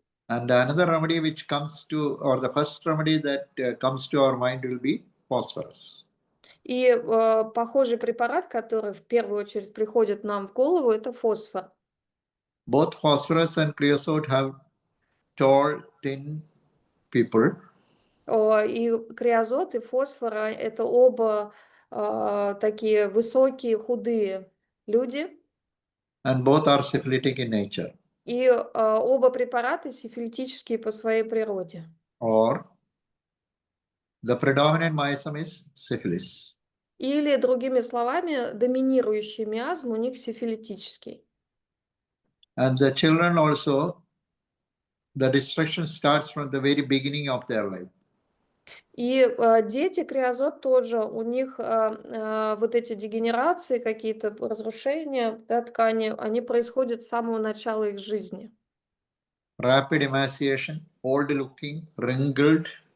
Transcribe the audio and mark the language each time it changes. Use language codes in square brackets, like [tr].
[en] And another remedy which comes to, or the first remedy that comes to our mind will be phosphorus. [ru] И похожий препарат, который в первую очередь приходит нам в голову, это фосфор. [en] Both phosphorus and creosote have tall, thin people. [ru] И креозот, и фосфор — это оба такие высокие, худые люди. [en] And both are syphilitic in nature. [ru] И оба препарата сифилитические по своей природе. [en] Or the predominant miasm is syphilis. [ru] Или, другими словами, доминирующий миазм у них сифилитический. [en] And the children also, the destruction starts from the very beginning of their life. [ru] И дети, креозот тоже, у них вот эти дегенерации, какие-то разрушения, да, ткани, они происходят с самого начала их жизни. [en] Rapid emaciation, old looking, wrinkled.